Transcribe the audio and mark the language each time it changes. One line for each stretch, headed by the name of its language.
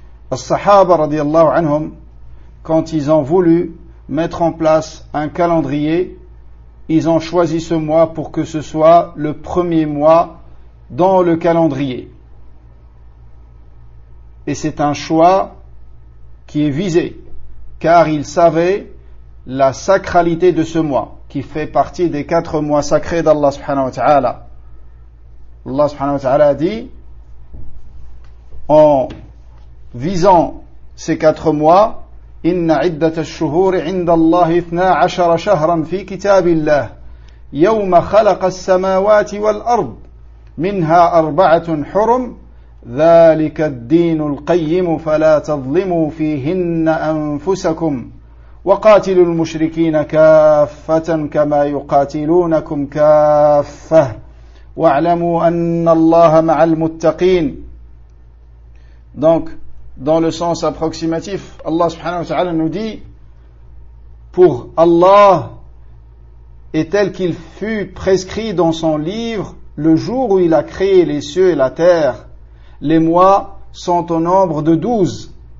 French: Les Sahaba radiallahu anhum, quand ils ont voulu mettre en place un calendrier, ils ont choisi ce mois pour que ce soit le premier mois dans le calendrier. Et c'est un choix qui est visé, car ils savaient la sacralité de ce mois, qui fait partie des quatre mois sacrés d'Allah subhanahu wa ta'ala. Allah subhanahu wa ta'ala a dit, en visant ces quatre mois,
Arabic: إِنَّ عِدَّةَ الشُّهُورِ عِنْدَ اللَّهِ 12 شَهْرًا فِي كِتَابِ اللَّهِ يَوْمَ خَلَقَ السَّمَاوَاتِ وَالْأَرْضِ مِنْهَا أَرْبَعَةٌ حُرُمٌ ذَلِكَ الدِّينُ الْقَيِّمُ فَلَا تَظْلِمُوا فِيهِنَّ أَنفُسَكُمْ وَقَاتِلُوا الْمُشْرِكِينَ كَافَّةً كَمَا يُقَاتِلُونَكُمْ كَافَّةً وَاعْلَمُوا أَنَّ اللَّهَ مَعَ الْمُتَّقِينَ.
French: Donc, dans le sens approximatif, Allah subhanahu wa ta'ala nous dit, pour Allah est tel qu'il fut prescrit dans son livre le jour où il a créé les cieux et la terre, les mois sont au nombre de 12.